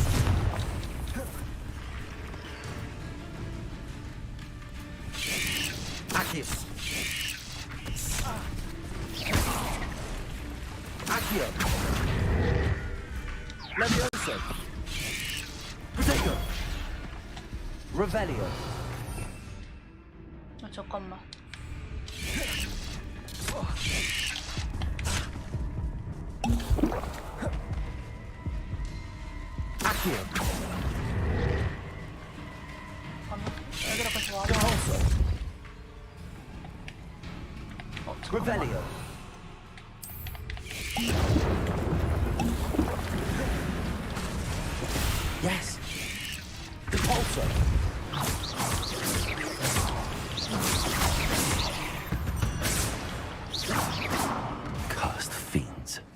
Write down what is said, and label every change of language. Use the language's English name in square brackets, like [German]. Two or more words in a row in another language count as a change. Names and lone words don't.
[Latin] Accio. Accio. Levioso. Protego. Revelio. [Korean] 잠깐만. [Latin] Accio. [Korean] 애들아까지 와. [Latin] Revelio. Yes. Repulso. [English] Cursed fiends.